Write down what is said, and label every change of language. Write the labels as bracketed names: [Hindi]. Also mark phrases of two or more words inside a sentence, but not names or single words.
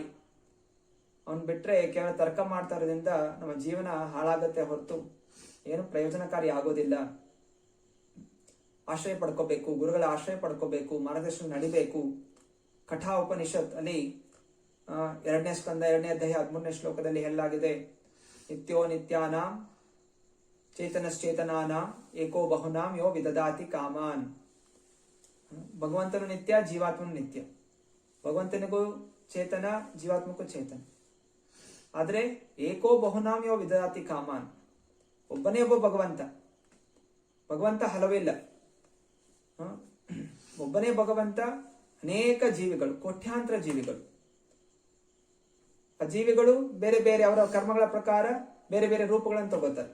[Kannada] ಅವನ್ ಬಿಟ್ರೆ ಕೇವಲ ತರ್ಕ ಮಾಡ್ತಾ ಇರೋದ್ರಿಂದ ನಮ್ಮ ಜೀವನ ಹಾಳಾಗತ್ತೆ ಹೊರತು ಏನು ಪ್ರಯೋಜನಕಾರಿ ಆಗೋದಿಲ್ಲ. ಆಶ್ರಯ ಪಡ್ಕೋಬೇಕು, ಗುರುಗಳ ಆಶ್ರಯ ಪಡ್ಕೋಬೇಕು, ಮಾರ್ಗದರ್ಶನ ನಡಿಬೇಕು. ಕಠಾ ಉಪನಿಷತ್ ಅಲ್ಲಿ 2ನೇ ಸ್ಕಂದ 2ನೇ ಅಧ್ಯಾಯ 13ನೇ ಶ್ಲೋಕದಲ್ಲಿ ಹೇಳಲಾಗಿದೆ, [Sanskrit] ನಿತ್ಯೋ ನಿತ್ಯಾನಾಂ ಚೇತನಶ್ಚೇತನಾನಾಂ ಏಕೋ ಬಹುನಾಂ ಯೋ ವಿದದಾತಿ ಕಾಮಾನ್. [Kannada] ಭಗವಂತನು ನಿತ್ಯ, ಜೀವಾತ್ಮನು ನಿತ್ಯ. ಭಗವಂತನಿಗೂ ಚೇತನ, ಜೀವಾತ್ಮಕ್ಕೂ ಚೇತನ. [Sanskrit] ಆದ್ರೆ ಏಕೋ ಬಹುನಾಂ ಯೋ ವಿದದಾತಿ ಕಾಮಾನ್, [Kannada] ಒಬ್ಬನೇ ಒಬ್ಬ ಭಗವಂತ. ಭಗವಂತ ಹಲವಿಲ್ಲ, ಒಬ್ಬನೇ ಭಗವಂತ. ಅನೇಕ ಜೀವಿಗಳು, ಕೋಟ್ಯಾಂತರ ಜೀವಿಗಳು. ಆ ಜೀವಿಗಳು ಬೇರೆ ಬೇರೆ ಅವರ ಕರ್ಮಗಳ ಪ್ರಕಾರ ಬೇರೆ ಬೇರೆ ರೂಪಗಳನ್ನು ತಗೋತಾರೆ.